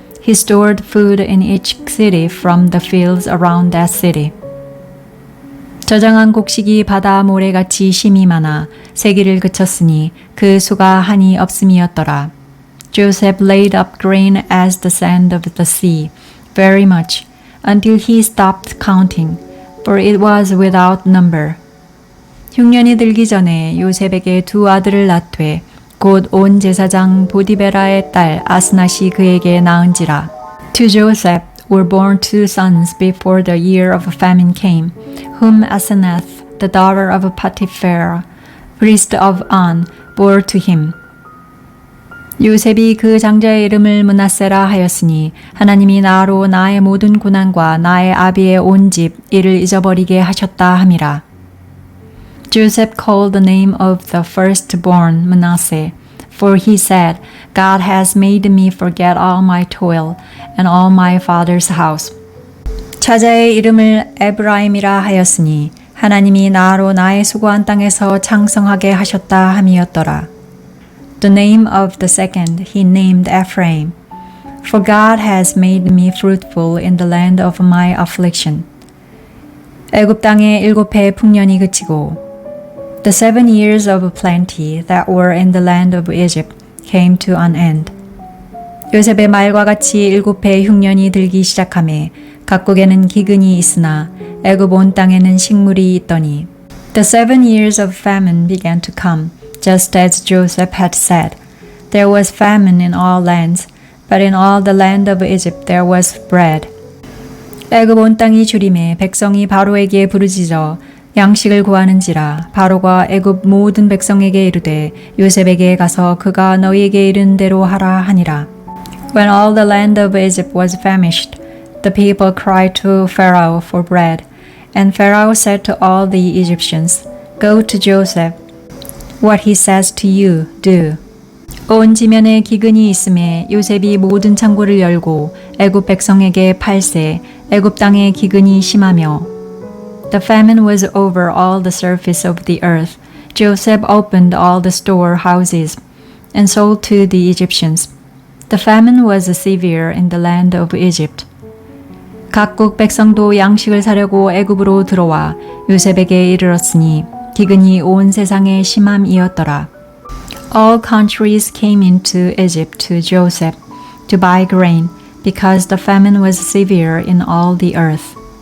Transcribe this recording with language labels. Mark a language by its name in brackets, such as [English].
[English] He stored food in each city from the fields around that city. [Korean] 저장한 곡식이 바다 모래같이 심이 많아 세기를 그쳤으니 그 수가 한이 없음이었더라. [English] Joseph laid up grain as the sand of the sea, very much, until he stopped counting, for it was without number. [Korean] 흉년이 들기 전에 요셉에게 2 아들을 낳되 곧 온 제사장 보디베라의 딸 아스낫이 그에게 낳은지라. [English] To Joseph were born 2 sons before the year of famine came, whom Asenath, the daughter of Potipharah, priest of On, bore to him. [Korean] 요셉이 그 장자의 이름을 므낫세라 하였으니 하나님이 나로 나의 모든 고난과 나의 아비의 온 집 이를 잊어버리게 하셨다 함이라. [English] Joseph called the name of the firstborn Manasseh, for he said, God has made me forget all my toil and all my father's house. [Korean] 차자의 이름을 에브라임이라 하였으니 하나님이 나로 나의 수고한 땅에서 창성하게 하셨다 함이었더라. [English] The name of the second he named Ephraim, for God has made me fruitful in the land of my affliction. [Korean] 애굽 땅의 7해 풍년이 그치고 [English] The 7 years of plenty that were in the land of Egypt came to an end. [Korean] 요셉의 말과 같이 7해 흉년이 들기 시작하매 각국에는 기근이 있으나 애굽 온 땅에는 식물이 있더니 [English] The 7 years of famine began to come, just as Joseph had said. There was famine in all lands, but in all the land of Egypt there was bread. [Korean] 애굽 온 땅이 주림에 백성이 바로에게 부르짖어 양식을 구하는지라 바로가 애굽 모든 백성에게 이르되 요셉에게 가서 그가 너희에게 이른 대로 하라 하니라. [English] When all the land of Egypt was famished, the people cried to Pharaoh for bread. And Pharaoh said to all the Egyptians, Go to Joseph. What he says to you, do. [Korean] 온 지면에 기근이 있음에 요셉이 모든 창고를 열고 애굽 백성에게 팔세 애굽 땅에 기근이 심하며 [English] The famine was over all the surface of the earth. Joseph opened all the storehouses and sold to the Egyptians. The famine was severe in the land of Egypt. [Korean] 각국 백성도 양식을 사려고 애굽으로 들어와 요셉에게 이르렀으니 기근이 온 세상에 심함이었더라. [English] All countries came into Egypt to Joseph to buy grain because the famine was severe in all the earth.